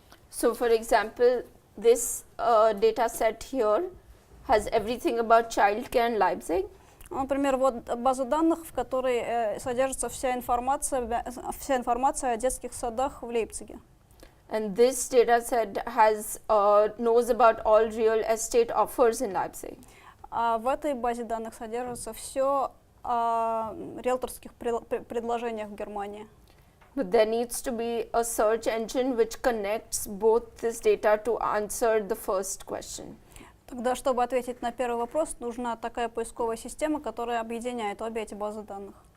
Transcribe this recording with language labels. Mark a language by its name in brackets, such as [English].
[English] So, for example, this data set here has everything about childcare in Leipzig. [Russian] Например, вот база данных, в которой содержится вся информация о детских садах в Лейпциге. [English] And this data set knows about all real estate offers in Leipzig. [Russian] А в этой базе данных содержится все о риэлторских предложениях в Германии. [English] But there needs to be a search engine which connects both this data to answer the first question. [Russian] Тогда, чтобы ответить на первый вопрос, нужна такая поисковая система, которая объединяет обе эти базы данных.